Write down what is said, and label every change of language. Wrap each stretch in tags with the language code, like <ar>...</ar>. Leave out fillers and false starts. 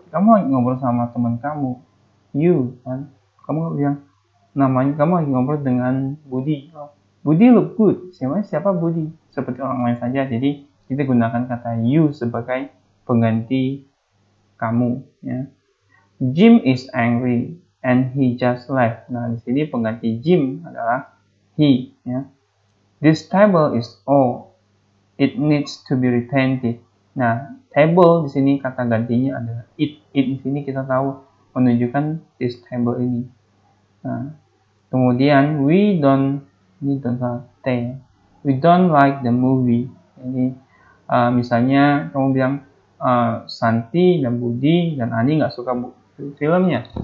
<id>Kamu lagi ngobrol sama teman kamu. You kan. Kamu bilang namanya, kamu lagi ngobrol dengan Budi.</id> <en>Budi look good.</en> <id>Siapa Budi? Seperti orang lain saja. Jadi kita gunakan kata you sebagai pengganti kamu ya.</id> <en>Jim is angry and he just left.</en> <id>Nah, di sini pengganti Jim adalah he ya.</id> <en>This table is old. It needs to be repainted.</en> <id>Nah, table di sini kata gantinya adalah it. It di sini kita tahu menunjukkan this table ini. Nah, kemudian</id> <en>we don't like the movie.</en> <id>Jadi misalnya kamu bilang Santi dan Budi dan Ani nggak suka filmnya.</id>